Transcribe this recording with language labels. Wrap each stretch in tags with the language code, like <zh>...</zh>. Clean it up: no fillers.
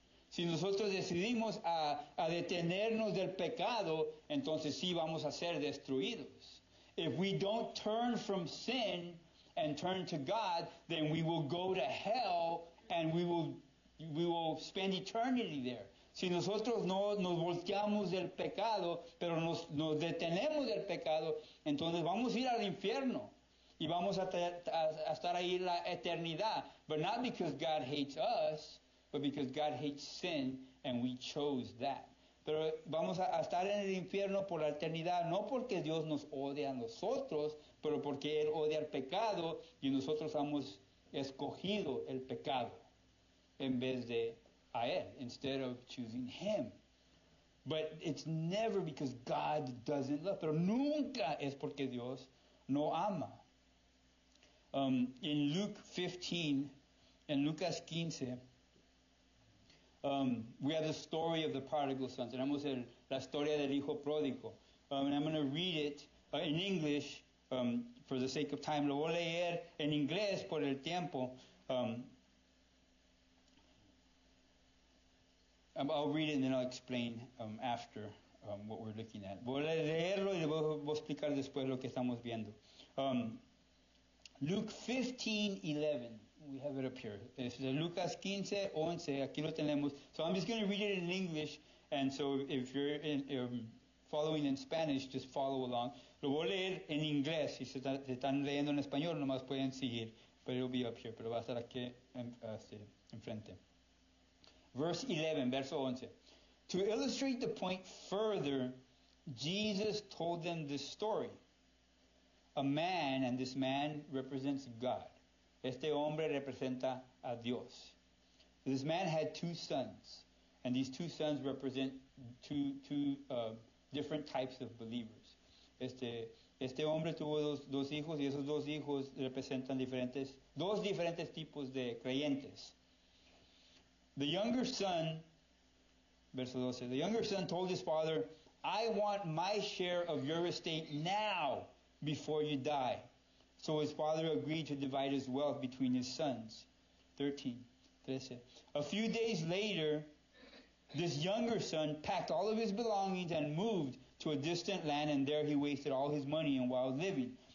<es>Si nosotros decidimos a detenernos del pecado, entonces sí vamos a ser destruidos.</es> <en>If we don't turn from sin and turn to God, then we will go to hell and we will spend eternity there.</en> <es>Si nosotros no nos volteamos del pecado, pero nos detenemos del pecado, entonces vamos a ir al infierno y vamos a estar ahí la eternidad.</es> <en>But not because God hates us, but because God hates sin and we chose that.</en> <es>Pero vamos a estar en el infierno por la eternidad, no porque Dios nos odia a nosotros, pero porque Él odia el pecado y nosotros hemos escogido el pecado en vez de a Él,</es> <en>instead of choosing Him. But it's never because God doesn't love,</en> <es>pero nunca es porque Dios no ama.</es> <en>In Luke 15,</en> <es>en Lucas 15,</es> <en>we have the story of the prodigal son.</en> <es>Tenemos la historia del hijo pródigo.</es> <en>And I'm going to read it in English for the sake of time.</en> <es>Lo voy a leer en inglés por el tiempo.</es> <en>I'll read it and then I'll explain after what we're looking at.</en> <es>Voy a leerlo y voy a explicar después lo que estamos viendo.</es> <en>Luke 15:11. We have it up here.</en> <es>Es Lucas 15:11. Aquí lo tenemos.</es> <en>So I'm just going to read it in English, and so if you're following in Spanish, just follow along.</en> <es>Lo voy a leer en inglés. Si se están leyendo en español, nomás pueden seguir.</es> <en>But it'll be up here.</en> <es>Pero va a estar aquí enfrente.</es> <en>Verse 11,</en> <es>verso 11.</es> <en>To illustrate the point further, Jesus told them this story. A man, and this man represents God.</en> <es>Este hombre representa a Dios.</es> <en>This man had two sons, and these two sons represent two different types of believers.</en> <es>Este hombre tuvo dos hijos, y esos dos hijos representan dos diferentes tipos de creyentes.</es> <en>The younger son,</en> <es>verso 12,</es> <en>the younger son told his father, I want my share of your estate now. before you die. So his father agreed to divide his wealth between his sons. 13. A few days later, this younger son packed all of his belongings and moved to a distant land, and there he wasted all his money in wild living.</en>